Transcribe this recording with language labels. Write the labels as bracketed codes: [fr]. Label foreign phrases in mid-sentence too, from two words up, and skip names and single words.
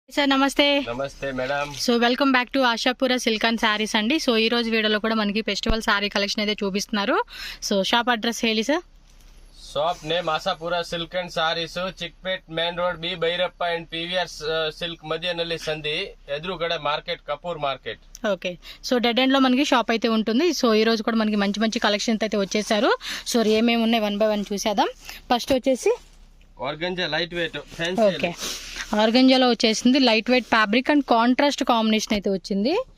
[te] సార్ నమస్తే. నమస్తే మేడం. సో [en] welcome back to [te] ఆశాపుర సిల్క్ అండ్ సారీస్ అండి. సో ఈ రోజు వీడియోలో కూడా మనకి [en] festival saree collection [te] అయితే చూపిస్తున్నారు. సో [en] shop address [te] ಹೇಳಿ సార్. [en] shop name [te] ఆశాపుర సిల్క్ అండ్ సారీస్, చిక్పేట్ [en] main road [te] ಬಿ ಭೈರಪ್ಪ ಅಂಡ್ PVR సిల్క్ మధ్యನಲ್ಲಿ సంధి ఎదురుగడ మార్కెట్, కపూర్ మార్కెట్. ఓకే. సో [en] dead end [te] లో మనకి షాప్ అయితే ఉంటుంది. సో ఈ రోజు కూడా మనకి మంచి మంచి కలెక్షన్స్ అయితే వచ్చేసారు. సో ఏమేమి ఉన్నాయి 1 by 1 చూసేద్దాం. ఫస్ట్ వచ్చేసి [en] organza light weight fancy. [te] ఓకే, ఆర్గంజాలో వచ్చేసింది [en] light weight fabric and contrast combination [te] అయితే వచ్చింది.